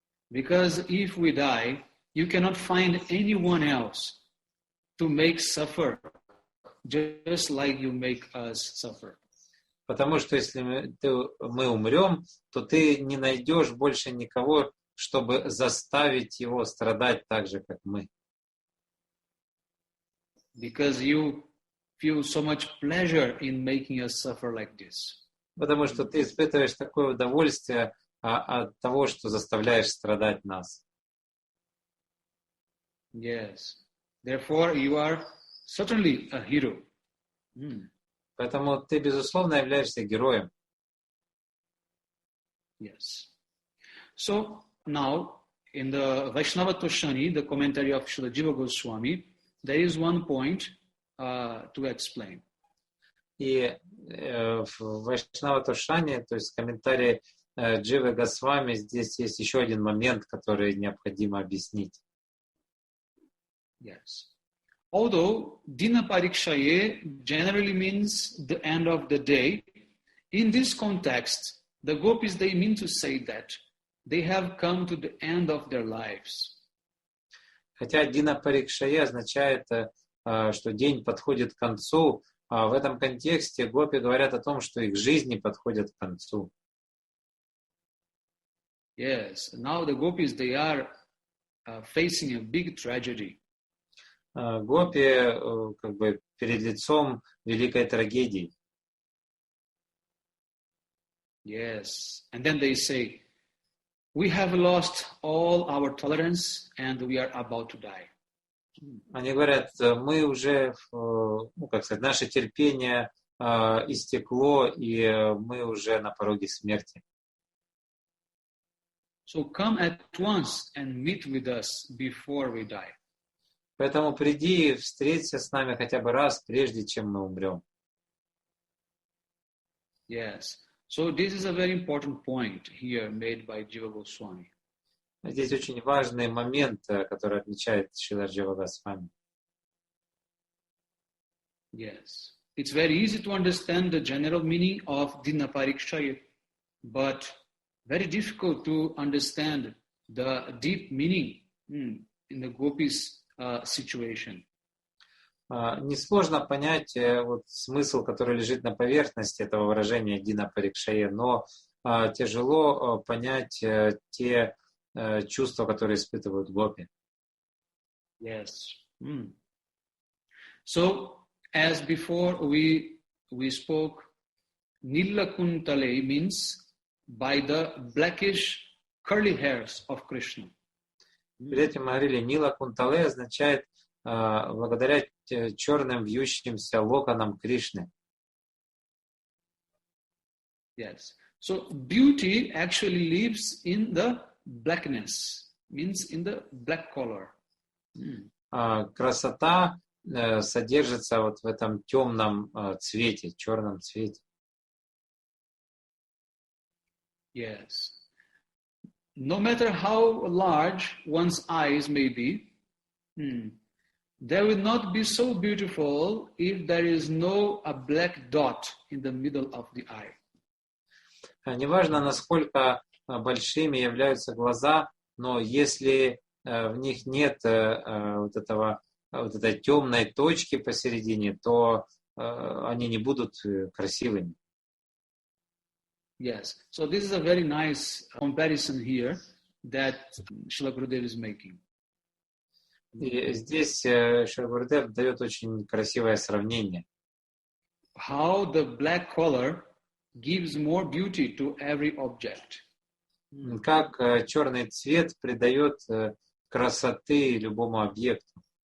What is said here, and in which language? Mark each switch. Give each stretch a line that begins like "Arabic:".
English: Because if we die, you cannot find anyone else to make suffer, just like you make us suffer.
Russian: Потому что если мы умрем, то ты не найдешь больше никого, чтобы заставить его страдать так же, как мы.
English: Because you feel so much pleasure in making us suffer like this.
Russian: Потому что ты испытываешь такое удовольствие от того, что заставляешь страдать нас.
English: Yes. Therefore, you are certainly a hero.
Russian: Поэтому ты, безусловно, являешься героем.
English: Yes. So, now, in the Vaishnava Toshani, the commentary of Srila Jiva Goswami, there is one point to explain.
Russian: И в Вайшнава Тошане, то есть в комментарии Дживы Госвами, здесь есть еще один момент, который необходимо объяснить.
English: Yes. Although Dina Parikshaye generally means the end of the day, in this context, the gopis, they mean to say that they have come to the end of their lives.
Russian: Хотя Дина Парикшае означает, что день подходит к концу, а в этом контексте гопи говорят о том, что их жизни подходят к концу.
English: Yes, now the gopis, they are facing a big tragedy.
Russian: Гопи как бы перед лицом великой трагедии.
English: Yes, and then they say, we have lost all our tolerance and we are about to die.
Russian: Они говорят, мы уже, как сказать, наше терпение истекло, и мы уже на пороге смерти.
English: So come at once and meet with us before we die.
Russian: Поэтому приди и встреться с нами хотя бы раз, прежде чем мы умрем.
English: Yes. So this is a very important point here made by Jiva Goswami.
Russian: Здесь очень важный момент, который отмечает Шрила Джива Госвами.
English: Yes. It's very easy to understand the general meaning of Dina Parikshaye, but very difficult to understand the deep meaning in the gopis' situation.
Russian: Несложно понять вот смысл, который лежит на поверхности этого выражения Дина Парикшае, но тяжело понять те чувства, которые испытывают гопи.
English: Yes. So, as before we spoke, Nilakuntale means by the blackish curly hairs of Krishna.
Russian: Перед этим мы говорили, Нила Кунтале означает благодаря черным вьющимся локонам Кришны.
English: Yes. So beauty actually lives in the blackness, means in the black color.
Russian: Красота содержится вот в этом темном цвете, черном цвете.
English: Yes. No matter how large one's eyes may be, they will not be so beautiful if there is a black dot in the middle of the eye.
Russian: Неважно, насколько большими являются глаза, но если в них нет вот этой темной точки посередине, то они не будут красивыми.
English: Yes. So this is a very nice comparison here that Srila Gurudev is making.
Russian: И здесь Шрила Гурудев дает очень красивое сравнение.
English: How the black color gives more beauty to every object.
Russian: Как черный цвет придает красоты любому объекту.